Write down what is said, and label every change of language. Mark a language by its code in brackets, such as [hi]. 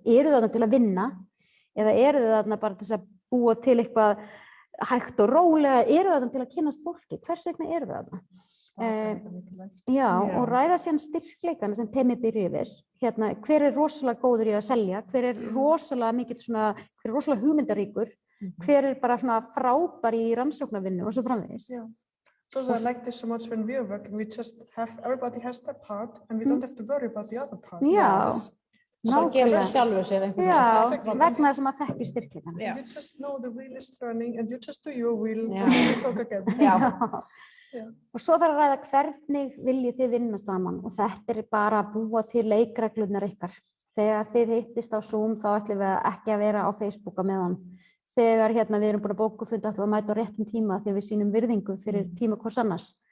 [is] Eru þarna til að vinna eða eru þið þarna bara til að búa til eitthvað hægt og rólega, eru þið þarna til að kynnast fólki, hvers vegna eru þið þarna? Já, og ræða síðan styrkleikana sem teymið byrja yfir, hver rosalega góður í að selja, hver rosalega mikill svona, hver rosalega hugmyndaríkur, hver bara svona frábær í rannsóknarvinnu og svo framvegis. [en] So I like this so much when we are working, we just have, everybody has their part and we don't have to worry about the other part. [is] Já. Svo gefur sjálfur sér einhvern veginn. Vegna þess að maður þekkir styrkleikana. [en] You just know the wheel is turning and you just do your wheel and you talk again. [is] Og svo þarf að ræða hvernig viljið þið vinna saman og þetta bara að búa til leikreglurnar ykkar. Þegar þið hittist á Zoom þá ætlum við ekki að vera á Facebook á meðan. Þegar við erum búin að bókafunda ætlum við að mæta á réttum tíma þegar við sýnum virðingu fyrir tíma hvors annars.